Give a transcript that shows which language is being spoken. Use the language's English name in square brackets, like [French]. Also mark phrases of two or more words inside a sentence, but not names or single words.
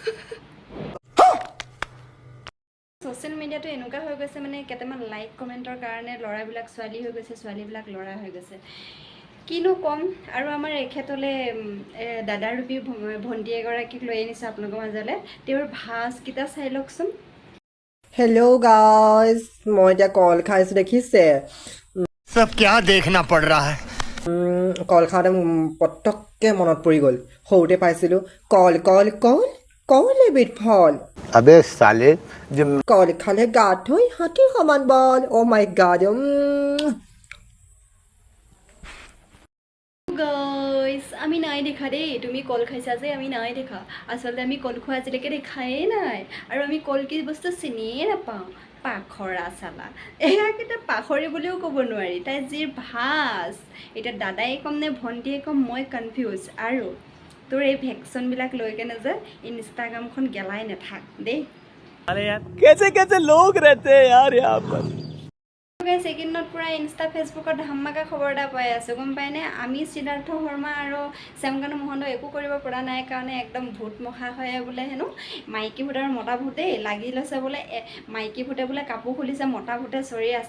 [Assamese] ছ'চিয়েল মিডিয়াটো এনেকুৱা হৈ গৈছে, মানে কেইটামান লাইক কমেণ্টৰ কাৰণে ল'ৰাবিলাক ছোৱালী হৈ গৈছে, ছোৱালীবিলাক ল'ৰা হৈ গৈছে। কিনো ক'ম। আৰু আমাৰ এখেতলৈ দাদাৰূপী ভণ্টি এগৰাকীক লৈ আনিছোঁ আপোনালোকৰ মাজলৈ। তেওঁৰ ভাজকেইটা চাই লওকচোন। [English] Hello guys, [Assamese] মই এতিয়া কল খাইছোঁ দেখিছে। [Hindi] सब क्या देखना पड़ रहा है? [Assamese] কল খাওঁতে পটককৈ মনত পৰি গ'ল, সৰুতে পাইছিলোঁ কল কল কল কল এবিধ ফল। [Hindi] अबे साले जब [Assamese] কল খালে গাত হৈ হাতী সমান বল। [English] Oh my God. [Assamese] গাইস, আমি নাই দেখা দেই। তুমি কল খাইছা যে আমি নাই দেখা। আচলতে আমি কল খোৱা আজিলৈকে দেখাই নাই। আৰু আমি কল কি বস্তু চিনিয়ে নাপাওঁ। পাখৰা চালা, এয়াকেইটা পাখৰি বুলিও ক'ব নোৱাৰি। তাই যি ভাজ, এতিয়া দাদাই ক'ম নে ভণ্টিয়ে ক'ম মই কনফিউজ। আৰু তোৰ এই ভেকচনবিলাক লৈ কেনে যে ইনষ্টাগ্ৰামখন গেলাই নাথাক দেই। [Hindi] कैसे कैसे लोग रहते हैं यार यहाँ पर। [Assamese] ছেকেণ্ডত পুৰা ইনষ্টা ফেচবুকত ধামাকা খবৰ এটা পাই আছোঁ, গম পায়নে? আমি সিদ্ধাৰ্থ শৰ্মা আৰু শ্যামকানু মহন্ত একো কৰিব পৰা নাই কাৰণে একদম ভূত মখা হয় বোলে হেনো। মাইকী ভূত আৰু মতা ভূতেই লাগি লৈছে বোলে। মাইকী ভূতে বোলে কাপোৰ খুলিছে, মতা ভূতে চৰি আছে।